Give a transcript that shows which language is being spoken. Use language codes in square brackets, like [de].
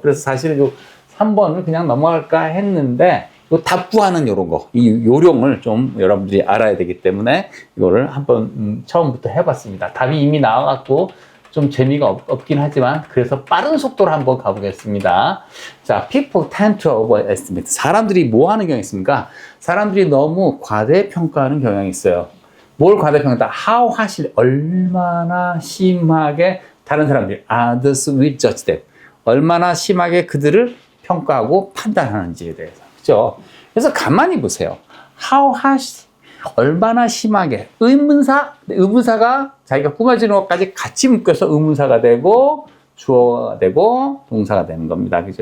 [ko] 그래서 사실은 요 3번을 그냥 넘어갈까 했는데, 요 답 구하는 요런 거, 이 요령을 좀 여러분들이 알아야 되기 때문에 이거를 한번 처음부터 해봤습니다. 답이 이미 나와갖고 좀 재미가 없긴 하지만 그래서 빠른 속도로 한번 가보겠습니다. [en] 자, people tend to overestimate. [ko] 사람들이 뭐 하는 경향이 있습니까? 사람들이 너무 과대평가하는 경향이 있어요. 뭘 과대평가한다? [en] How harshly, [ko] 얼마나 심하게 다른 사람들이 [en] others will judge them. [ko] 얼마나 심하게 그들을 평가하고 판단하는지에 대해서. 그죠? 그래서 가만히 보세요. [en] How harsh, [ko] 얼마나 심하게. 의문사가 자기가 꾸며지는 것까지 같이 묶여서 의문사가 되고, 주어가 되고, 동사가 되는 겁니다. 그죠?